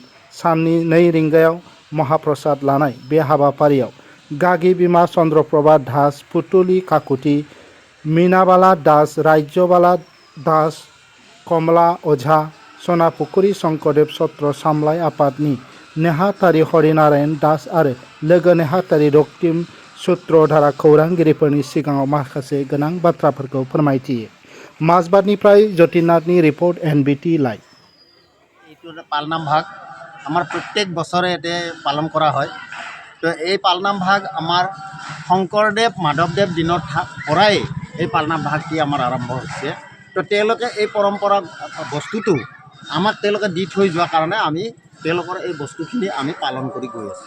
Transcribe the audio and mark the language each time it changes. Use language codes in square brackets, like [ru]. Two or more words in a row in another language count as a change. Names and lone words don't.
[brx] साननि 2 रिंगायाव महाप्रसाद लानाय बे हाबाफारियाव गागि बिमा चन्द्रप्रभा दास, पुतुलि काकुति, मीनाबाला दास, राज्यबाला दास, कमला ओझा, सनापुखुरि शंकरदेव सत्र सामलाय आफादनि नेहाथारि हरिनारायण दास आरो लोगो नेहाथारि रक्तिम सूत्रधारा खौरांगिरिफोरनि सिगाङाव माखासे गोनां बाथ्राफोरखौ फोरमायथियो। माजबादनिफ्राय जतिनाथनि रिपर्ट NBT लाइभ। [as] এইটো পালনাম ভাগ আমাৰ প্ৰত্যেক বছৰে এতে পালন কৰা হয়। তো এই পালনাম ভাগ আমাৰ শংকৰদেৱ মাধৱদেৱ দিনৰ পৰাই এই পালনাম ভাগটি আমাৰ আৰম্ভ হৈছে। তো তেওঁলোকে এই পৰম্পৰা বস্তুটো আমাক তেওঁলোকে দি থৈ যোৱাৰ কাৰণে আমি তেওঁলোকৰ এই বস্তুখিনি আমি পালন কৰি গৈ আছোঁ।